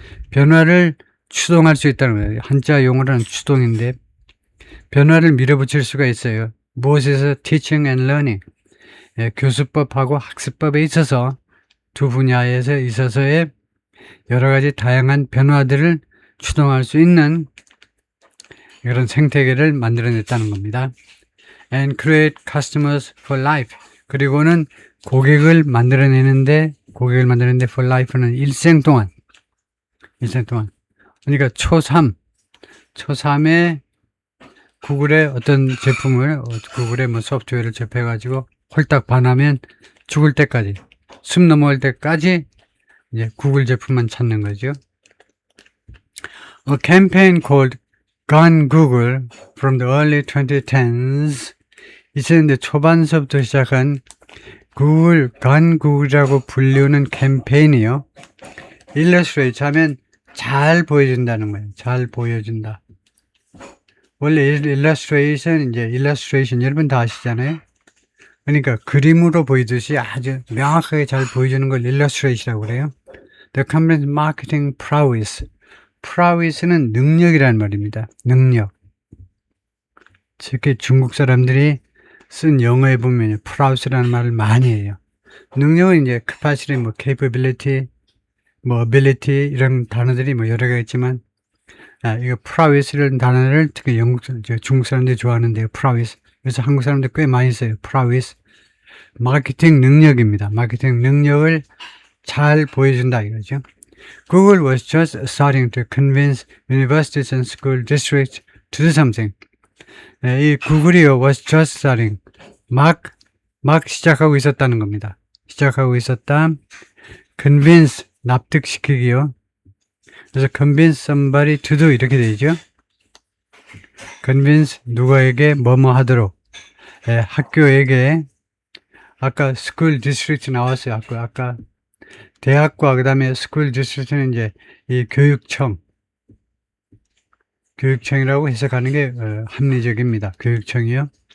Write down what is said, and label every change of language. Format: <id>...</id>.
<ko>변화를 추동할 수 있다는 거예요. 한자 용어로는 추동인데, 변화를 밀어붙일 수가 있어요. 무엇에서?</ko> <en>teaching and learning.</en> <ko>교수법하고 학습법에 있어서 두 분야에서 있어서의 여러 가지 다양한 변화들을 추동할 수 있는 이런 생태계를 만들어냈다는 겁니다.</ko> <en>And create customers for life.</en> <ko>그리고는 고객을 만들어내는데 for life는 일생 동안. 그러니까 초3에 구글의 어떤 제품을, 구글의 뭐 소프트웨어를 접해가지고 홀딱 반하면 죽을 때까지, 숨 넘어갈 때까지 이제 구글 제품만 찾는 거죠.</ko> <en>A campaign called Gone Google from the early 2010s.</en> <ko>2000년대 초반서부터 시작한 Google, Gone Google이라고 불리우는 캠페인이요. illustrate 하면 잘 보여준다는 거예요. 잘 보여준다. 원래 illustration 여러분 다 아시잖아요. 그러니까 그림으로 보이듯이 아주 명확하게 잘 보여주는 걸 illustration이라고 그래요.</ko> <en>The company's marketing prowess.</en> <ko>prowess는 능력이라는 말입니다. 능력. 특히 중국 사람들이 쓴 영어에 보면 prowess라는 말을 많이 해요. 능력은 이제 capacity, 뭐 capability, 뭐 ability 이런 단어들이 뭐 여러 개 있지만, 이거 prowess라는 단어를 특히 중국 사람들이 좋아하는데요.</ko> <en>prowess.</en> <ko>그래서 한국 사람들 꽤 많이 써요. prowess. 마케팅 능력입니다. 마케팅 능력을 잘 보여준다 이거죠.</ko> <en>Google was just starting to convince universities and school districts to do something.</en> <ko>이 구글이요,</ko> <en>was just starting.</en> <ko>막 시작하고 있었다는 겁니다. 시작하고 있었다. convince, 납득시키기요. 그래서</ko> <en>convince somebody to do</en> <ko>이렇게 되죠. convince, 누구에게 뭐뭐 하도록. 학교에게, 아까 school district 나왔어요. 아까 대학과 그다음에 school district는 이제 이 교육청이라고 해석하는 게 합리적입니다. 교육청이요.</ko>